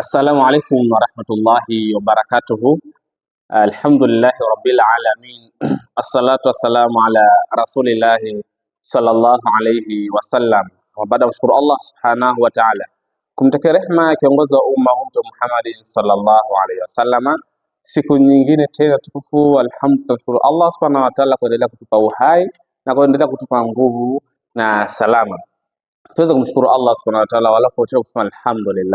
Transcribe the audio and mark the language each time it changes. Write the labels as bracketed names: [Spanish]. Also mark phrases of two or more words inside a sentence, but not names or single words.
[Arabic] السلام عليكم ورحمة الله وبركاته. الحمد لله رب العالمين. الصلاة والسلام على رسول الله صلى الله عليه وسلم. [Swahili] Wa baada kushukuru [Arabic] الله سبحانه وتعالى, [Swahili] kumtakia rehma kiongozi wa umma Mtume Muhammad [Arabic] صلى الله عليه وسلم. [Swahili] Siku nyingine tena tukufu, alhamdulillah, shukuru [Arabic] الله سبحانه وتعالى [Swahili] kuendelea kutupa uhai na kuendelea kutupa nguvu na salama. Tuweze kumshukuru [Arabic] الله سبحانه وتعالى [Swahili] wala kuacha kusema alhamdulillah.